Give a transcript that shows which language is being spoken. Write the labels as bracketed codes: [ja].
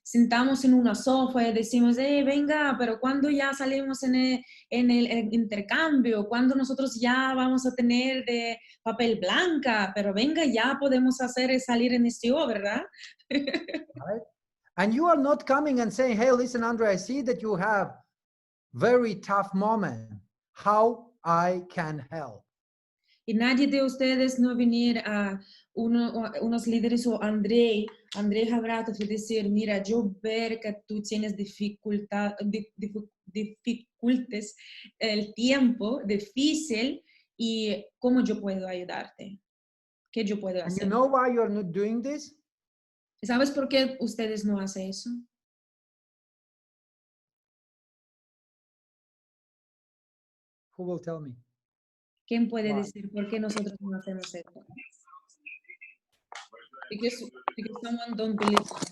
[es] Sentamos en una sofá y decimos, venga, pero ¿cuándo ya salimos en el intercambio? ¿Cuándo nosotros ya vamos a tener de papel blanca? Pero venga, ya podemos salir en este ¿verdad? [en] Right? And you are not coming and saying, hey, listen, Andre, I see that you have very tough moment. How I can help. [es] Y nadie de ustedes no venir a unos líderes o André Jabrato y decir, mira, yo ver que tú tienes dificultades, el tiempo difícil y cómo yo puedo ayudarte. ¿Qué yo puedo hacer? [en] And you know why you're not doing this? [es] ¿Sabes por qué ustedes no hacen eso? [en] Who will tell me? [es] ¿Quién puede [en] Why? [es] decir por qué nosotros no hacemos eso? [en] Because someone don't believe.